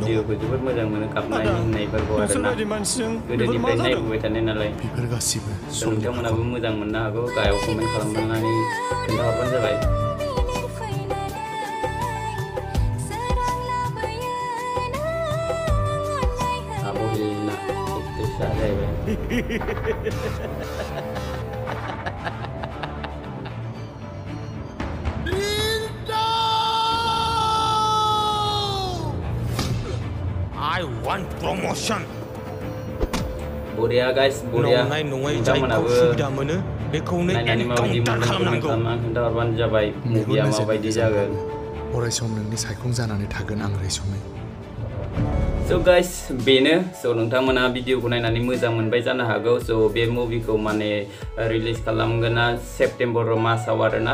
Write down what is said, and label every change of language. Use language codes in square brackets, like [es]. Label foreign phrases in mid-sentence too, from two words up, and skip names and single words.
[brx] भिडिअ'खौ जोबोद मोजां मोनो गाबनाय मिनिनायफोरखौ आरोना। गोदोनिफ्राय नायबोबाय थानाय नालाय। बेफोर गासिबो नोंथांमोनाबो मोजां मोननो हागौ। गाहायाव कमेन्ट खालामनानै खोन्थाहरबानो जाबाय। आब'लिना एक्ट्रेसआ जाहैबाय। [en] I want promotion. [brx] बरिया गाइस बरिया। नोंथांमोनाबो सुबिदा मोनो बेखौनो नायनानै माबायदि मोनदों कमेन्ट खालामनानै खोन्थाहरबानो जाबाय। मुभिया माबायदि जागोन। अरायसम नोंनि सायखं जानानै थागोन आं रैसुमै। [en] so guys [brx] बेनो। स' नोंथांमोना भिडिअ'खौ नायनानै मोजां मोनबाय जानो हागौ। स' बे मुभिखौ माने रिलिज खालामगोना सेप्तेम्बर मासाव आरोना।